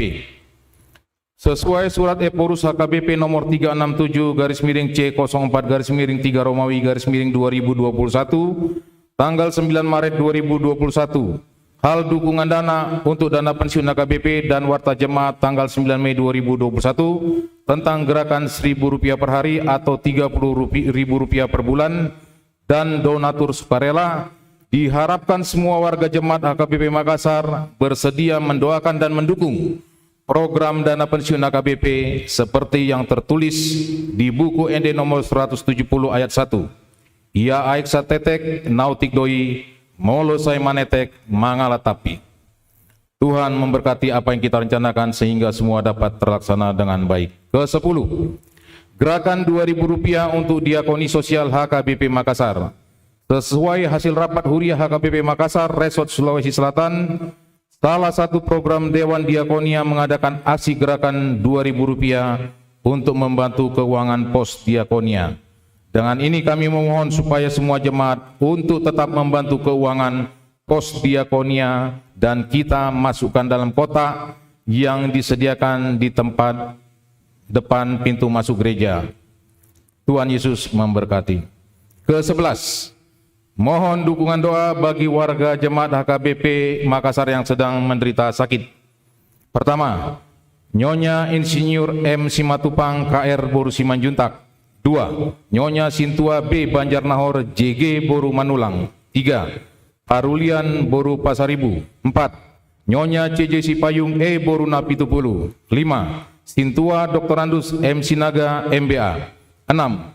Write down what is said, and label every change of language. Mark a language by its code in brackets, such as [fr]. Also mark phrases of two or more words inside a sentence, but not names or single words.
[id] Sesuai surat Eporus HKBP nomor 367/C04/3 Romawi/2021 tanggal 9 Maret 2021, hal dukungan dana untuk dana pensiun HKBP dan warta jemaat tanggal 9 Mei 2021 tentang gerakan Rp1.000 per hari atau Rp30.000 per bulan dan donatur sukarela. Diharapkan semua warga jemaat HKBP Makassar bersedia mendoakan dan mendukung program dana pensiun HKBP seperti yang tertulis di buku ND nomor 170 ayat 1. Ia aiksa tetek nautik doi molosai manetek mangalatapi. Tuhan memberkati apa yang kita rencanakan sehingga semua dapat terlaksana dengan baik. Ke-10, gerakan Rp2.000 untuk diakoni sosial HKBP Makassar. Sesuai hasil rapat Huria HKBP Makassar, Resort Sulawesi Selatan, salah satu program Dewan Diakonia mengadakan aksi gerakan Rp2.000 untuk membantu keuangan pos diakonia. Dengan ini kami memohon supaya semua jemaat untuk tetap membantu keuangan pos diakonia dan kita masukkan dalam kotak yang disediakan di tempat depan pintu masuk gereja. Tuhan Yesus memberkati. Ke-11, mohon dukungan doa bagi warga jemaat HKBP Makassar yang sedang menderita sakit. Pertama, Nyonya Insinyur M. Simatupang KR Boru Simanjuntak. 2. Nyonya Sintua B. Banjarnahor JG Boru Manulang. 3. Parulian Boru Pasaribu. 4. Nyonya CJ Sipayung E. Boru Napitupulu. 5. Sintua Dr. Andus M. Sinaga MBA. 6.